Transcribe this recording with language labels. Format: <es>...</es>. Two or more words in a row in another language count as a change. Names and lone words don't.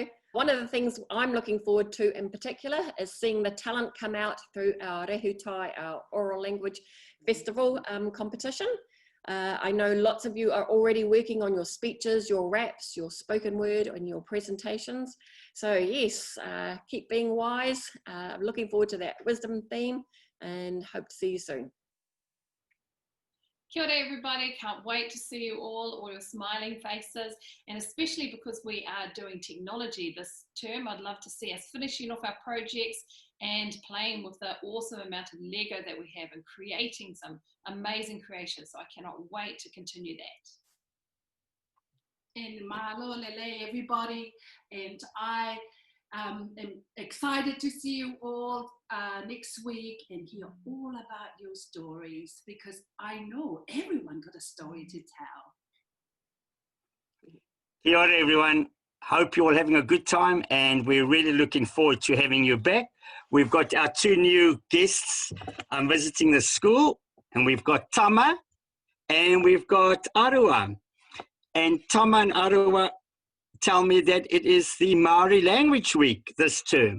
<en>One of the things I'm looking forward to in particular is seeing the talent come out through our Rehutai, our oral language festival competition. I know lots of you are already working on your speeches, your raps, your spoken word and your presentations. So yes, keep being wise. I'm looking forward to that wisdom theme and hope to see you soon.</en> <mi>Kia ora</mi> <en>everybody, can't wait to see you all your smiling faces, and especially because we are doing technology this term, I'd love to see us finishing off our projects and playing with the awesome amount of Lego that we have and creating some amazing creations. So I cannot wait to continue that. And</en> <haw>mahalo lele</haw> <en>everybody, and I am excited to see you all next week and hear all about your stories, because I know everyone got a story to tell.</en> <mi>Kia ora</mi> <en>everyone, hope you're all having a good time and we're really looking forward to having you back. We've got our two new guests visiting the school, and we've got Tama and we've got Arua. And Tama and Arua tell me that it is the Maori Language Week this term.</en>